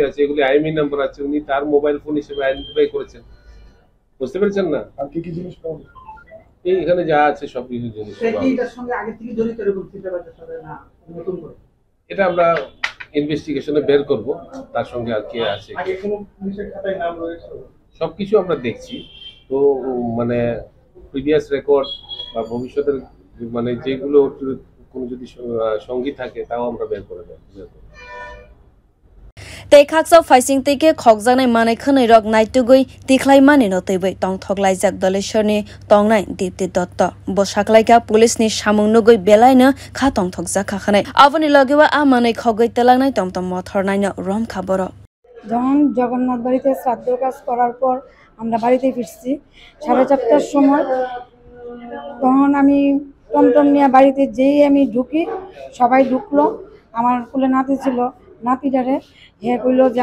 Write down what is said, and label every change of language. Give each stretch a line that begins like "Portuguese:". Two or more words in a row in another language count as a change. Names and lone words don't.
Bangla: আছে এগুলি
English: IMEI number
Bangla: আছে উনি তার মোবাইল ফোন হিসেবে আইডেন্টিফাই করেছেন বুঝতে পেরেছেন না আর কি জিনিস পাওয়া এই এখানে যা আছে সব কিছু জিনিস এটার সঙ্গে আগে থেকে জড়িত এরকম চিন্তাবাদের সাথে না নতুন করে এটা আমরা ইনভেস্টিগেশনে বের করব তার সঙ্গে আর কে আছে আগে কোন পুলিশের খাতায় নাম রয়েছে সবকিছু আমরা দেখছি তো মানে
English: previous record
Bangla: বা ভবিষ্যতের মানে যেগুলো কোনো যদি সঙ্গী থাকে তাও আমরা বের করে দেব
Kok Borok: Tei khaksa faising teke khogjanai manai khanai rok naitugui tiklai mani no teibai tong thoklaijak dhaleshwar ni tongnai dipti dotto bo saklaika police ni samung nugui belaina kha tong thokjak khanai aboni logewa a manai khogoi telangnai tomtom mothor naino romkha boro
Bangla: যখন জগন্নাথ বাড়িতে শ্রাদ্ধ কাজ করার পর আমরা বাড়িতে ফিরছি 4:30টার সময় তখন আমি টমটম নিয়ে বাড়িতে যেই আমি ঢুকি সবাই ঢুকলো আমার কোলে নাতি ছিল নাতিটারে হে কইলো যে